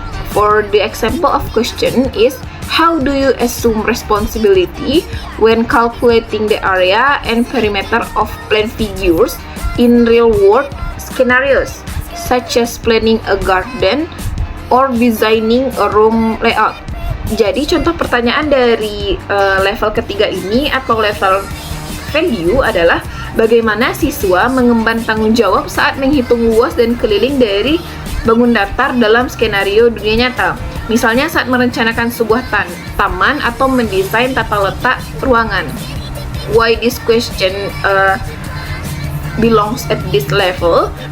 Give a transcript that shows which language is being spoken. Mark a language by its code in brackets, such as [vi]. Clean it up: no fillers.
[en] For the example of question is, how do you assume responsibility when calculating the area and perimeter of plane figures in real-world scenarios, such as planning a garden or designing a room layout? [id] Jadi contoh pertanyaan dari level ketiga ini atau level value adalah, bagaimana siswa mengemban tanggung jawab saat menghitung luas dan keliling dari bangun datar dalam skenario dunia nyata. Misalnya saat merencanakan sebuah taman atau mendesain tata letak ruangan. [en] Why this question belongs at this level?